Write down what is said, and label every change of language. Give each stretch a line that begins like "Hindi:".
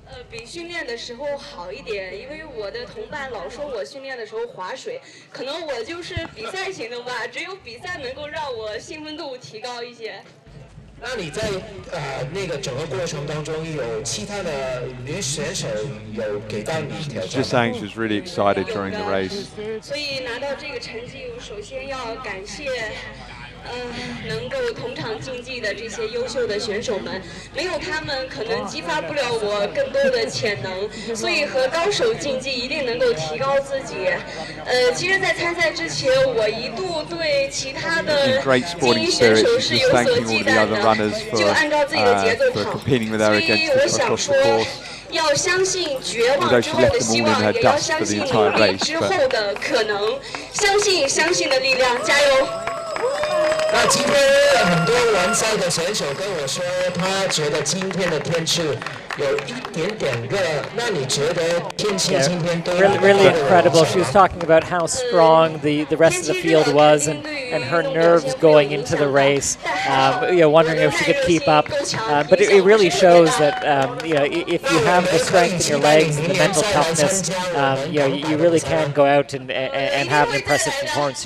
Chinese: 比训练的时候好一点，因为我的同伴老说我训练的时候划水，可能我就是比赛型的吧，只有比赛能够让我兴奋度提高一些。那你在那个整个过程当中，有其他的女选手有给到你挑战？
English: Just saying she was really excited during the race.
Chinese: 所以拿到这个成绩，我首先要感谢。能够同场竞技的这些优秀的选手们，没有他们可能激发不了我更多的潜能，所以和高手竞技一定能够提高自己。其实，在参赛之前，我一度对其他的精英选手是有所忌惮的，就按照自己的节奏跑。所以我想说，要相信绝望之后的希望，也要相信努力之后的可能，相信的力量，加油！那今天很多完赛的选手跟我说，他觉得今天的天气
English: Really incredible. She was talking about how strong the rest of the field was and her nerves going into the race, wondering if she could keep up. But it really shows that if you have the strength in your legs and the mental toughness, you really can go out and have an impressive performance.